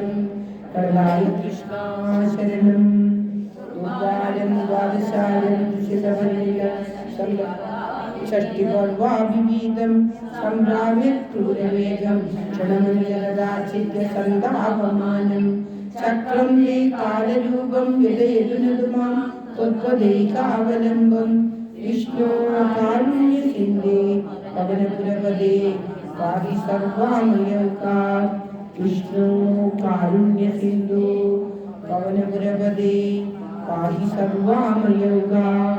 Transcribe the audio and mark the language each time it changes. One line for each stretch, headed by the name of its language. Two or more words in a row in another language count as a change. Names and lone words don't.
Sanskrit: കടലായി കൃഷ്ണ ശരണം. ഉദ്വാരം ദ്വാദശാരം ദുഷിതവനില ഷഷ്ടിപർവാഭിവീതം സംഭ്രാമ്യത് ക്രൂരവേഗം ക്ഷണമനിരദാചിത്യ സന്താപമാനം ചക്രം വേ കാലരൂപം വിദയതുനതുമാം त्वत्पदैकावलम्बं विष्णो कारुण्यसिन्धे पवनपुरपदे पाहि सर्वामयौकात् विष्णु कारुण्यसिन्धु पवनपुरपदे पाहि सर्वामयौकात्।